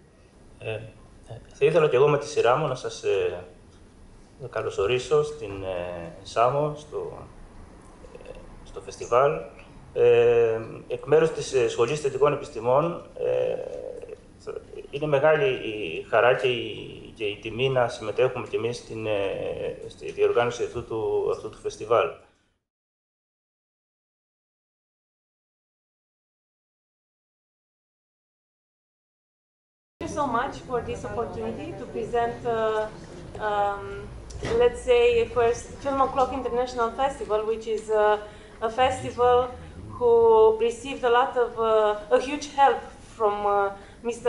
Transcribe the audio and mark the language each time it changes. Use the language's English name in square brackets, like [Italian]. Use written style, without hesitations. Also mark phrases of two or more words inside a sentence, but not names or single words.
[Greek] Θα ήθελα και εγώ με τη σειρά μου να σας καλωσορίσω στην Σάμο, στο φεστιβάλ. Εκ μέρους της Σχολής Θετικών Επιστημών είναι μεγάλη η χαρά και η τιμή να συμμετέχουμε κι εμείς στη διοργάνωση αυτού του φεστιβάλ. [English] Thank you so much for this opportunity to present, let's say, first Film O'Clock International Festival, which is a festival who received a lot of a huge help from Mr.